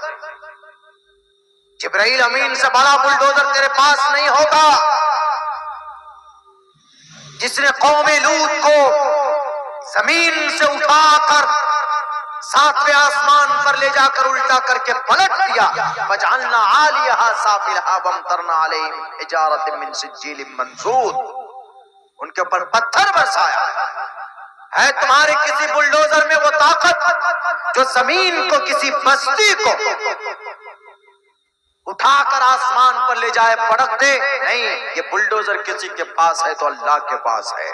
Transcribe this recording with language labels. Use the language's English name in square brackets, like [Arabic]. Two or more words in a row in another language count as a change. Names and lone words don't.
[Urdu] جبرائیل امین سے بڑا بلڈوزر تیرے پاس نہیں ہوگا۔ جس نے قوم لوط کو زمین سے اٹھا کر ساتویں آسمان پر لے جا کر الٹا کر کے پلٹ دیا، [Arabic] فجعلنا عالیہا سافلہا وامطرنا علیہم حجارۃ من سجیل منضود، [Urdu] ان کے اوپر پتھر برسایا۔ ہے تمہارے کسی بلڈوزر میں وہ طاقت جو زمین کو، کسی بستی کو اٹھا کر آسمان پر لے جائے، پڑک دے؟ نہیں، یہ بلڈوزر کسی کے پاس ہے تو اللہ کے پاس ہے۔